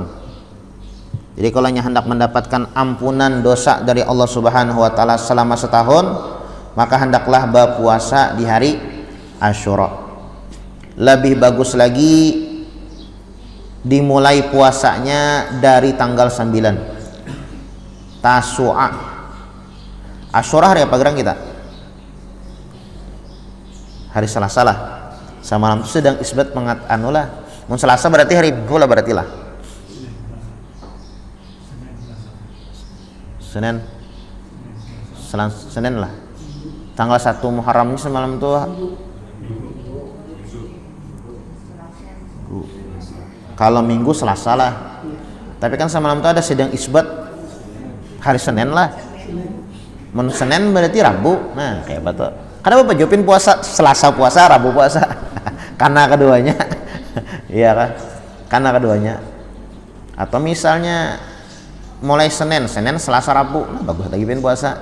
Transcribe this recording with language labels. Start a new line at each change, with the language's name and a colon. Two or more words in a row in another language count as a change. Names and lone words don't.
Indonesian: Jadi kalau hendak mendapatkan ampunan dosa dari Allah
Arabic: سبحانه وتعالى
Indonesian: selama setahun, maka hendaklah berpuasa di hari Asyura. Lebih bagus lagi dimulai puasanya dari tanggal 9 Tasu'a.
Banjar: Asyura hari apa gerang kita? Hari Selasa lah. Semalam itu sedang isbat anulah. Mun Selasa berarti hari Minggu lah berarti lah. Senin lah. Tanggal 1 Muharramnya semalam itu kalau Minggu Selasa lah. Tapi kan semalam itu ada sedang isbat hari Senin lah. Mun Senin berarti Rabu. Nah, kayak betul.
Indonesian: Karena Bapak jawabin puasa Selasa puasa, Rabu puasa. Karena keduanya. Iya kan? Karena keduanya.
Banjar: Atau misalnya mulai Senin, Selasa, Rabu, nah, bagus lagi pin puasa.